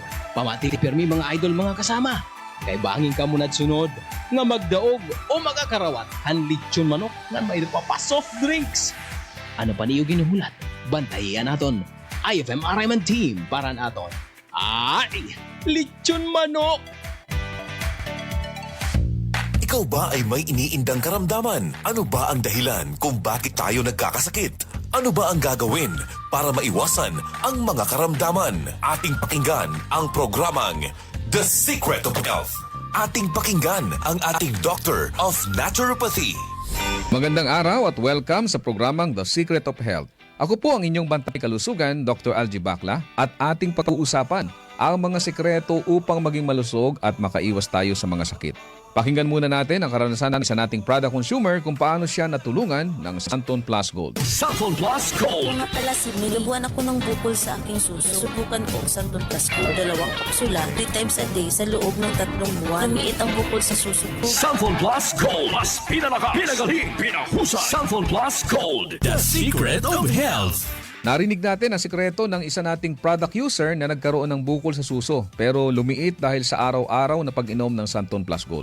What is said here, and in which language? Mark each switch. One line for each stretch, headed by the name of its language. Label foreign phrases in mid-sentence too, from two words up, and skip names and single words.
Hiligaynon: Pamati pirmi mga idol mga kasama. Kay banging ka muna sunod nga magdaog o magakarawat ang lechon manok nga may pa
English: soft drinks.
Hiligaynon: Ano pa niyo ginuhulat? Bantayan naton. IFM RMN team para naton. Lechon manok!
Filipino: Ikaw ba ay may iniindang karamdaman? Ano ba ang dahilan kung bakit tayo nagkakasakit? Ano ba ang gagawin para maiwasan ang mga karamdaman? Ating pakinggan ang programang The Secret of Health. Ating pakinggan ang ating Doctor of Naturopathy. Magandang araw at welcome sa programang The Secret of Health. Ako po ang inyong bantay kalusugan, Dr. Algie Bacla, at ating pag-uusapan ang mga sekreto upang maging malusog at makaiwas tayo sa mga sakit. Pakinggan muna natin ang karanasan ng isa nating
English: product consumer
Filipino: kung paano siya natulungan ng Santon Plus Gold. Santon Plus Gold. Nga pala, nilabuan ako ng bukol sa aking suso. Subukan ko ang Santon Plus Gold. 2 kapsula, 3
English: times a day
Filipino: sa loob ng 3 buwan. Lumiit ang bukol sa suso ko. Santon Plus Gold. Mas pinalakas, pinagaling, pinahusay. Santon Plus Gold. The Secret of Health. Narinig natin ang sikreto ng isa nating
English: product user
Filipino: na nagkaroon ng bukol sa suso pero lumiit dahil sa araw-araw na pag-inom ng Santon Plus Gold.